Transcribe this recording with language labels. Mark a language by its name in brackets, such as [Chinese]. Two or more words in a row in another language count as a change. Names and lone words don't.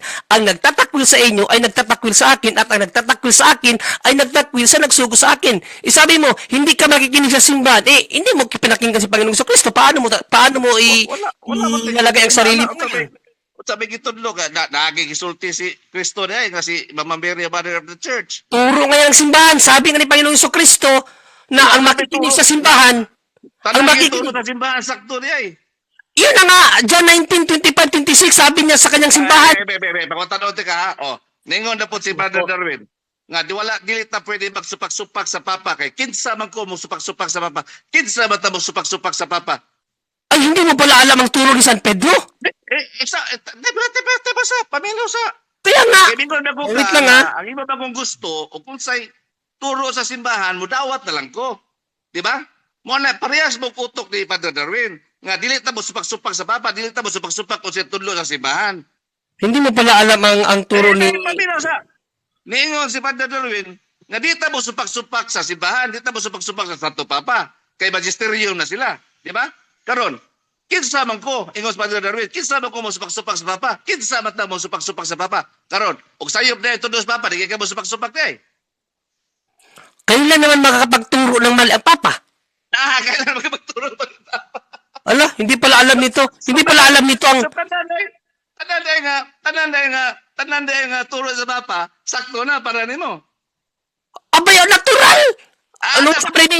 [Filipino] Ang nagtatakwil sa inyo ay nagtatakwil sa akin at ang nagtatakwil sa akin ay nagtatakwil sa nagsugo sa akin. Isabi mo, hindi ka makikinig sa simbahan. Hindi mo pinakinggan si Panginoong Jesucristo. Paano mo ilalagay ang sarili mo? [Cebuano] sabi gitudlo ka, nagigisulti si Kristo na nga si Mama Mary, [English] Mother of the Church. [Filipino] Turo ngayon ang simbahan. Sabi nga ni Panginoong Kristo na ang makikinig sa simbahan, [Cebuano] Tanang [Filipino] makikinig- [Cebuano] gitudlo sa simbahan, sakto niya eh. [Filipino] yun na nga, John 19:25-26, sabi niya sa kanyang simbahan. [Cebuano] Pagkatanood ka ha. Ningon na po si Brother Darwin. Nga, dilit na pwede magsupak-supak sa Papa. Kay kinsa man ko mo supak-supak sa Papa. Kinsa man ta mo supak-supak sa Papa. [Filipino] Ay, hindi mo pala alam ang turo ni San Pedro? Diba sa, pamilyo sa. Kaya nga, [Cebuano] Kaya mingon na ko [English] wait [Filipino] ka, lang, ha? [Cebuano] ang iba ba kong gusto, o kung sa'y turo sa simbahan, mo dawat na lang ko. Diba? Mo na, parehas mo kutok ni Padre Darwin. Nga, dilit na mo supak-supak sa Papa, dilit na mo supak-supak kung siya tudlo sa simbahan. [Filipino] hindi mo pala alam ang turo ni... Pamilyo sa. [Cebuano] Niingon si Padre Darwin, nga di mo supak-supak sa simbahan, di mo supak-supak sa Santo Papa. Kay magisterium na sila. Di ba? Karon, kinsa man ko, ingon si Padre Darwin, kinsa man ko mo supak-supak sa Papa, kinsa man ta mo supak-supak sa Papa. Karon, og sayop na ito sa Papa, di ka mo supak-supak na eh. [Filipino] Kailan naman makakapagturo ng mali ang Papa? Kailan magturo pa ng Papa? Ala, hindi pala alam nito. Hindi pala alam nito ang... [Cebuano] So, tanan nga, turo sa Papa, sakto na para nimo. [Filipino] Abay, natural! Anong sabi ni?